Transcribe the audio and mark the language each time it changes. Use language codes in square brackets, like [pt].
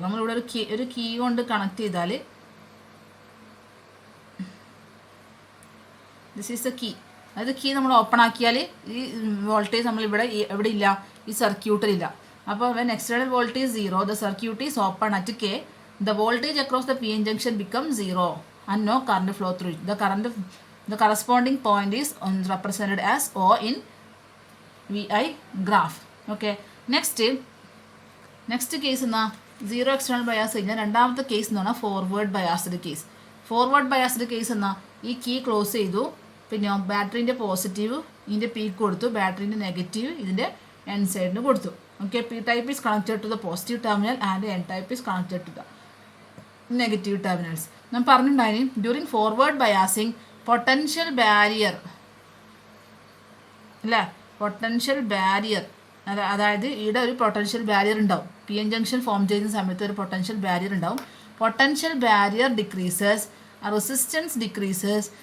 [ml] നമ്മളിവിടെ ഒരു കീ കൊണ്ട് കണക്ട് ചെയ്താൽ [en] This is the key. [ml] അതായത് കീ നമ്മൾ ഓപ്പൺ ആക്കിയാൽ ഈ വോൾട്ടേജ് നമ്മളിവിടെ എവിടെ ഇല്ല, ഈ സർക്യൂട്ടിലില്ല. [en] അപ്പോൾ when external voltage zero, the circuit is open at K, the voltage across the PN junction become zero and no current flow through it. The corresponding point is represented as O in VI graph. Okay. [ml] Next case എന്നാ zero external bias കഴിഞ്ഞാൽ രണ്ടാമത്തെ case എന്ന് പറഞ്ഞാൽ forward biased case. Forward biased case എന്നാ ഈ key close ചെയ്തു, പിന്നെ ബാറ്ററിൻ്റെ positive ഇതിൻ്റെ പീക്ക് കൊടുത്തു, ബാറ്ററിൻ്റെ നെഗറ്റീവ് ഇതിൻ്റെ N സൈഡിന് കൊടുത്തു. [en] Okay. P type is connected to the positive terminal and N type is connected to the negative terminals. [ml] ഞാൻ പറഞ്ഞിട്ടുണ്ടായി during forward biasing potential barrier അല്ലേ. പൊട്ടൻഷ്യൽ ബാരിയർ അതായത് ഇവിടെ ഒരു പൊട്ടൻഷ്യൽ ബാരിയർ ഉണ്ടാവും. PN ജംഗ്ഷൻ ഫോം ചെയ്യുന്ന സമയത്ത് ഒരു പൊട്ടൻഷ്യൽ ബാരിയർ ഉണ്ടാവും. [en] Potential barrier decreases, resistance decreases.